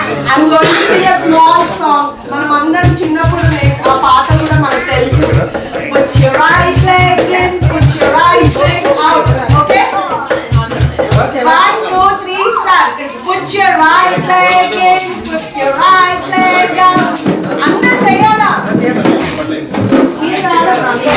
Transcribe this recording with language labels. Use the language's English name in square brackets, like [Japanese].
[English] I'm going to sing a small song. [Telugu] మనం అందరం చిన్నప్పుడు ఆ పాట కూడా మనకు తెలుసు. [English] Put your right leg in, put your right leg out. Okay? 1, 2, 3, start. Put your right leg in, put your right leg out. [Telugu] అందరూ చేయాలా? మీరు రావాలా?